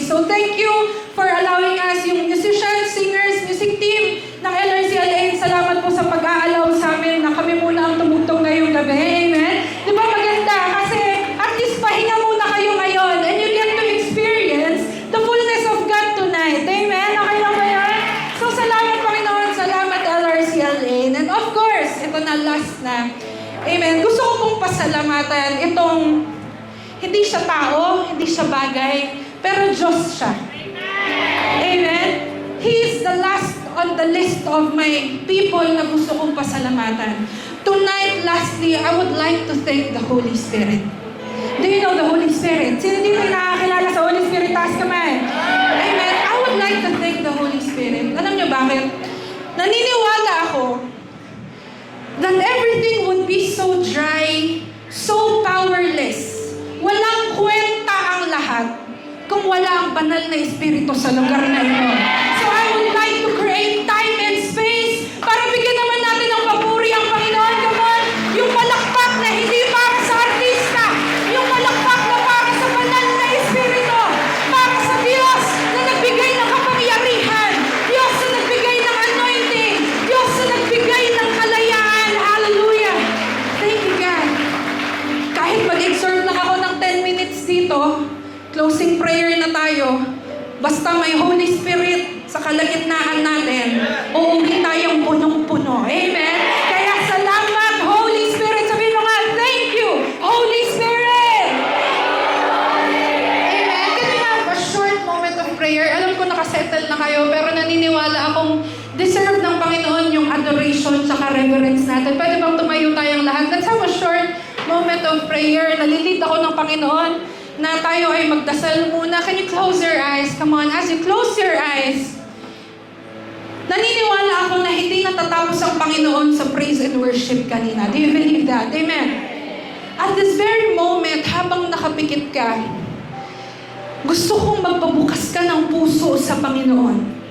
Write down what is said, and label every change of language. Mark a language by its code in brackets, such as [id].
[en] thank you for allowing us, yung musicians, singers, music team ng LRCLA. [tl] Salamat po sa pag-aalaw sa amin na kami muna ang tumugtog ngayong gabi. Amen? Di ba maganda? Kasi at least pahinga muna kayo ngayon [en] and you get to experience the fullness of God tonight. [tl] Amen? Okay lang ba yan? So salamat Panginoon, salamat LRCLA. And of course, ito na last na. Amen? Gusto ko pong pasalamatan itong hindi siya tao, hindi siya bagay, pero Diyos siya. Amen? [en] He is the last on the list of my people [tl] na gusto kong pasalamatan. [en] Tonight, lastly, I would like to thank the Holy Spirit. Do you know the Holy Spirit? [tl] Sino dito yung nakakilala sa Holy Spirit? Taas kamay. [en] Amen? I would like to thank the Holy Spirit. [tl] Alam niyo bakit? Naniniwala ako [en] that everything would be so dry, so powerless. [tl] Walang kwenta ang lahat kung wala ang banal na Espiritu sa lugar na ito. [en] So I would like to create time and space [tl] para bigyan naman natin ng papuri ang Panginoon. [en] Come on, [tl] yung palakpak na hindi para sa artista, yung palakpak na para sa banal na Espiritu, para sa Diyos na nagbigay ng kapangyarihan, Diyos na nagbigay ng anointing, Diyos na nagbigay ng kalayaan. Hallelujah! [en] Thank you, God. [tl] Kahit mag-exhort lang ako ng 10 minutes dito, closing prayer na tayo, basta may Holy Spirit sa kalagitnaan natin, uuwi tayong punong-puno. Amen? Kaya salamat, Holy Spirit. Sabihin mo nga, [en] thank you, Holy Spirit! [tl] Amen? [en] Can we have a short moment of prayer? [tl] Alam ko nakasettle na kayo, pero naniniwala akong deserve ng Panginoon yung adoration sa reverence natin. Pwede bang tumayo tayong lahat? [en] Let's have a short moment of prayer. [tl] Nalilid ako ng Panginoon na tayo ay magdasal muna. [en] Can you close your eyes? Come on, as you close your eyes, [tl] naniniwala ako na hindi natatapos ang Panginoon sa praise and worship kanina. [en] Do you believe that? Amen? At this very moment, [tl] habang nakapikit ka, gusto kong magpabukas ka ng puso sa Panginoon.